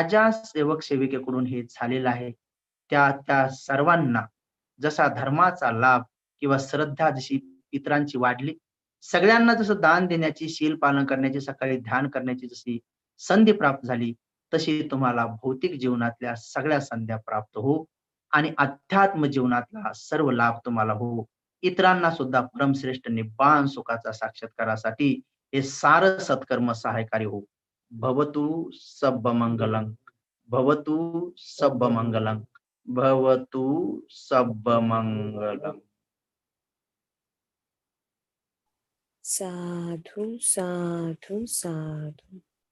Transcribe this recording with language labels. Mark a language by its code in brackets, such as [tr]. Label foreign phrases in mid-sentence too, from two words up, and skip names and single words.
[mr] ज्या सेवक सेविकेकडून हे झालेलं आहे त्या त्या सर्वांना जसा धर्माचा लाभ किंवा श्रद्धा जशी इतरांची वाढली, सगळ्यांना जसं दान देण्याची, शील पालन करण्याची, सकाळी ध्यान करण्याची जशी संधी प्राप्त झाली, तशी तुम्हाला भौतिक जीवनातल्या सगळ्या संध्या प्राप्त हो आणि अध्यात्म जीवनातला सर्व लाभ तुम्हाला हो. इतरांना सुद्धा परमश्रेष्ठ निब्बाण सुखाचा साक्षात्कारासाठी हे सारं सत्कर्म सहायकारी हो. [pi] भवतु सब्बमंगलं, भवतु सब्बमंगलं, भवतु सब्बमंगलम्. साधू साधू साधू.